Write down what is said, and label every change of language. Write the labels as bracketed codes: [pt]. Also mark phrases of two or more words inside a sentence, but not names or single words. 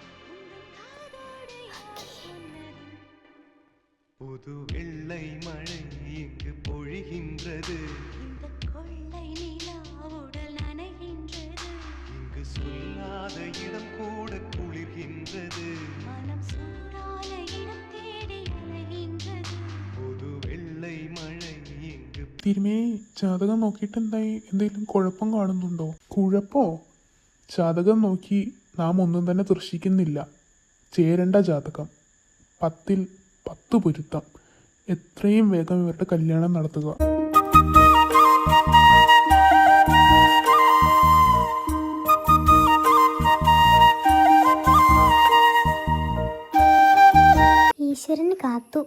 [ta] புது வெள்ளை மழை இங்கு பொழிகின்றது, இந்த கொள்ளை நிலா உடல் நனைகின்றது, இங்கு சொல்லாத இடம் கூட குளிர்கின்றது, மனம் சூடான இடம் தேடி அலைகின்றது. புது வெள்ளை மழை இங்கு. [ml] തിരുമേനി, ജാതകം നോക്കിയിട്ട് എന്തായി? എന്തെങ്കിലും കുഴപ്പം കാണുന്നുണ്ടോ? കുഴപ്പോ? ജാതകം നോക്കി നാം ഒന്നും തന്നെ ദർശിക്കുന്നില്ല. ചേരേണ്ട ജാതകം 10ൽ 10 പൊരുത്തം. എത്രയും വേഗം ഇവരുടെ കല്യാണം നടത്തുക. ഈശ്വരന് കാത്തു.